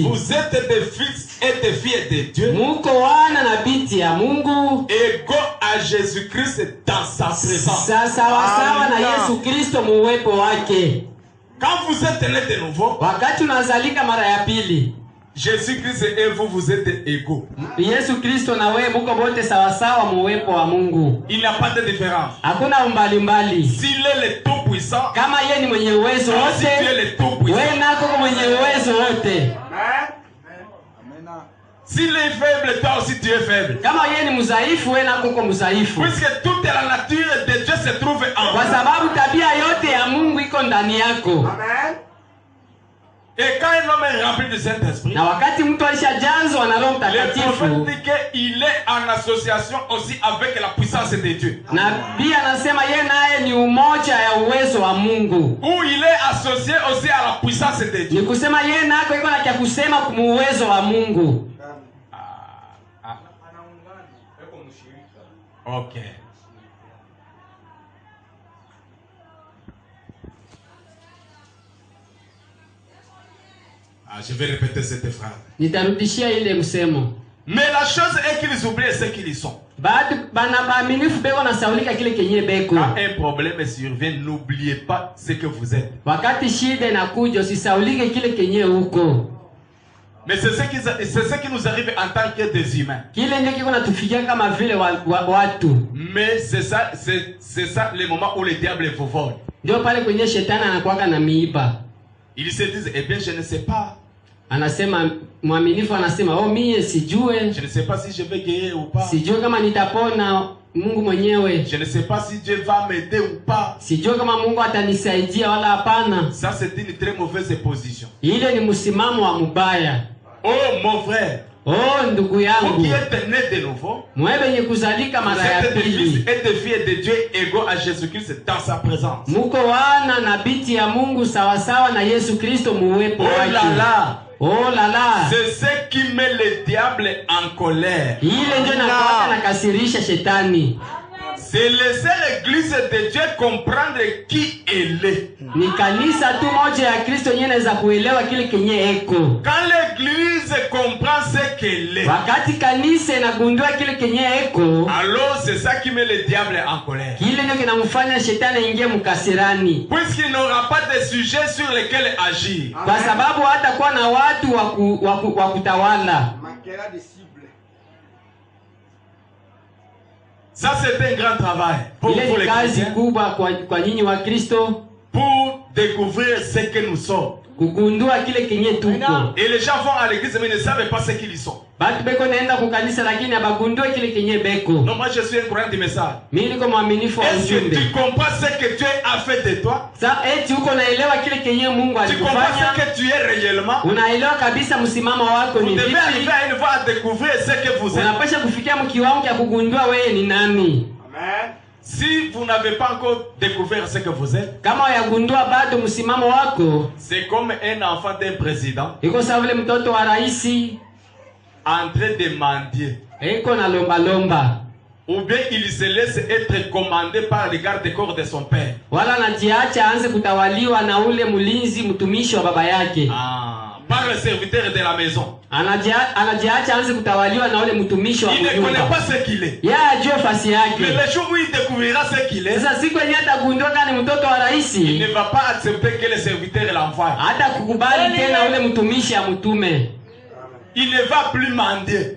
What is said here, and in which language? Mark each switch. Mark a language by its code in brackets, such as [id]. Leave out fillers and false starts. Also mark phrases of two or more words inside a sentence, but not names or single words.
[fr] Vous êtes des fils et des filles de Dieu. [sw] Muko wana na binti ya Mungu. [fr] Égaux à Jésus-Christ dans sa présence. [sw] Sawa na Yesu Kristo muwepo wake. [fr] Quand vous êtes nés de nouveau, [sw] wakati unazalika mara ya pili, [fr] Jésus-Christ et vous êtes égaux. [sw] Yesu Kristo na wewe muko bote sawa sawa muwepo wa Mungu. [fr] Il n'y a pas de différence. [sw] Hakuna umbali. [fr] S'il est le tout puissant, [sw] kama yeye ni mwenye uwezo wote, [fr] si tu es le tout puissant, [sw] wewe nako mwenye uwezo wote. [fr] S'il est faible, toi aussi tu es faible. [sw] Kama yeye ni mzaifu, wewe nako uko mzaifu. [fr] Puisque toute la nature de Dieu se trouve en [sw] kwa sababu tabia yote ya Mungu iko ndani yako. Amen. [fr] Et quand un homme est rempli du Saint-Esprit, [sw] na wakati mtu alishajazwa na Roho Mtakatifu, [fr] le prophète dit qu'il est en association aussi avec la puissance de Dieu. [sw] Na pia anasema yeye naye ni umoja ya uwezo wa Mungu. [fr] Où il est associé aussi à la puissance de Dieu. [sw] Ni kusema yeye nako iko na kia kusema kumuuwezo wa Mungu. Ok. [fr] Je vais répéter cette phrase. [sw] Nitarudishia ile msemo. [fr] Mais la chose est qu'ils oublient ce qu'ils sont. [sw] Bana baaminifu beko na saulika kile kenye beko. [fr] Quand un problème survient, n'oubliez pas ce que vous êtes. [sw] Wakati shida inakuja usisaulike kile kenye uko. [fr] Mais c'est ce qui nous arrive en tant que des humains. [sw] Kile ndio kiko natufikia kama vile watu. [fr] Mais c'est ça le moment où le diable vous vole. [sw] Ndio pale kwenye shetani anakuwa na miiba. [fr] Ils se disent, eh bien je ne sais pas. [sw] Anasema mwaminifu anasema, oh mie sijue. [fr] Je ne sais pas si je vais guérir ou pas. [sw] Sijue kama nitapona Mungu mwenyewe. [fr] Je ne sais pas si Dieu va m'aider ou pas. [sw] Sijue kama Mungu atanisaidia wala hapana. [fr] Ça c'est une très mauvaise position. [sw] Ile ni msimamo wa mubaya. [fr] Oh mon frère. [sw] Oh ndugu yangu. [fr] Vous qui êtes né de nouveau. [sw] Mwewe benye kuzalika mara ya pili. [fr] Et des filles de Dieu égaux à Jésus-Christ dans sa présence. [sw] Muko wana na binti ya Mungu sawa sawa na Yesu Kristo muwepo wake. [fr] Oh là là. Oh là là. C'est ce qui met le diable en colère. [sw] Ile ndio inakuwa nakasirisha shetani. [fr] C'est laisser l'église de Dieu comprendre qui elle est. [sw] Ni kanisa tu moja ya Kristo yenye inaweza kuelewa kile kenye eko. [fr] Quand l'église comprend ce qu'elle est, [sw] wakati kanisa inagundua kile kenye eko, [fr] alors c'est ça qui met le diable en colère. [sw] Kile ndio kinamfanya shetani aingie mkasirani. [fr] Puisqu'il n'aura pas de sujet sur lesquels agir. [sw] Kwa sababu hatakuwa na watu wa kutawala. [fr] Ça c'est un grand travail pour vous les chrétiens. [sw] Kwa nyinyi wa Kristo, [fr] pour découvrir ce que nous sommes. [sw] Kugundua kile kenye tuko. [fr] Et les gens vont à l'église mais ne savent pas ce qu'ils sont. [sw] Batu beko naenda kwa kanisa lakini abagundue kile kenye beko. [fr] Non, moi je suis un croyant du message. [sw] Mimi niko mwaminifu wa ujumbe. [fr] Est-ce que tu comprends ce que Dieu a fait de toi? [sw] Sa eti uko naelewa kile kenye Mungu alikufanya? [fr] Tu comprends ce que tu es réellement? [sw] Unaelewa kabisa msimamo wako ni vipi? [fr] Vous devez arriver à une fois à découvrir ce que vous êtes. [sw] Unapaswa kufikia mkiwango ya kugundua wewe ni nani. Amen. [fr] Si vous n'avez pas encore découvert ce que vous êtes, [sw] kama yagundua bado msimamo wako, [fr] c'est comme un enfant d'un président. [sw] Iko sawa vile mtoto wa raisi [fr] en train de mendier. [sw] Iko na lomba. [fr] Ou bien il se laisse être commandé par le garde-corps de son père. [sw] Wala anajiacha aanze kutawaliwa na ule mlinzi mtumishi wa baba yake. [fr] par le serviteur de la maison. [sw] Anajiacha anze kutawaliwa na ule mtumishi wa [fr] Il ne connaît [sw] nyumba. [fr] pas ce qu'il est. [sw] Yeye ajue fasi [fr] Mais [sw] yake. [fr] le jour où il découvrira ce qu'il est, [sw] Sasa siku yenyewe atagundua kama ni mtoto wa [fr] il [sw] rais, [fr] ne va pas accepter que le serviteur l'envoie. [sw] hata kukubali tena ule mtumishi amtume. [fr] Il ne va plus mendier.